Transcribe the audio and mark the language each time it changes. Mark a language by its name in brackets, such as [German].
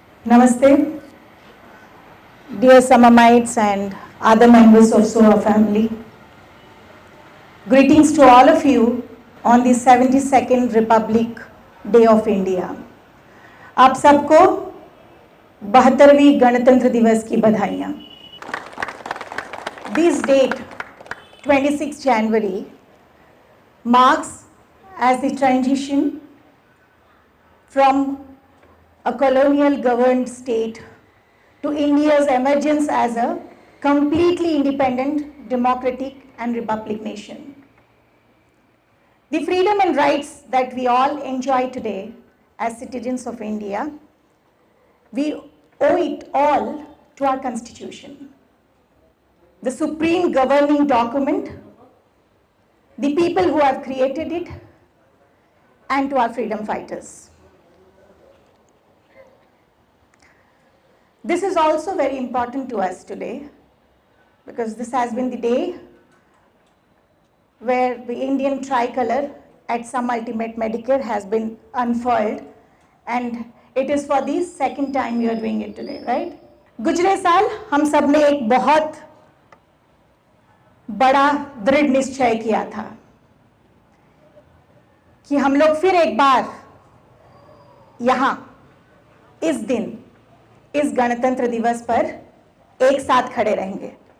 [English] Namaste, dear Samamites and other members of SOA family. Greetings to all of you on the 72nd Republic Day of India. [Hindi] आप सबको 72वीं गणतंत्र दिवस की बधाइयाँ। [English] This date, 26 January, marks as the transition from a colonial governed state to India's emergence as a completely independent, democratic and republic nation. The freedom and rights that we all enjoy today as citizens of India, we owe it all to our constitution, the supreme governing document, the people who have created it, and to our freedom fighters. This is also very important to us today because this has been the day where the Indian tricolor at some ultimate Medicare has been unfurled, and it is for the second time we are doing it today, right? [Hindi] गुजरे साल हम सब ने एक बहुत बड़ा दृढ़ निश्चय किया था कि हम लोग फिर एक बार यहाँ इस दिन इस गणतंत्र दिवस पर एक साथ खड़े रहेंगे।